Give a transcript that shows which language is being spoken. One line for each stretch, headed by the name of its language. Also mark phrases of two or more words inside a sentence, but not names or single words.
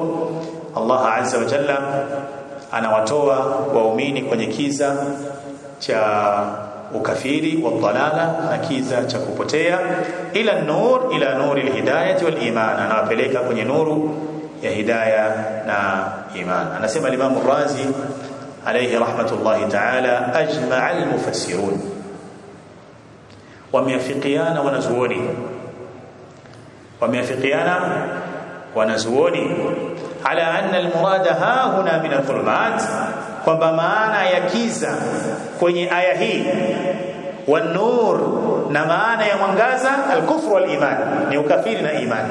Swahili: Allah
Arabic: عز وجل
Swahili: anawatoa waumini kwenye kiza cha ukafiri wa dhalala na kiza cha kupotea,
Arabic: إلى نور إلى نور الهداية والإيمان,
Swahili: anawapeleka kwenye nuru ya hidayah na iman. Anasema Imam Razi
Arabic: عليه رحمة الله تعالى أجمع المفسرون,
Swahili: wameafikiana wanazuoni
Arabic: على أن المراد ها هنا من الظلمات,
Swahili: kwamba maana ya kiza kwenye aya hii wan-nur, na maana ya mwangaza
Arabic: الكفر والإيمان,
Swahili: ni ukafiri na imani.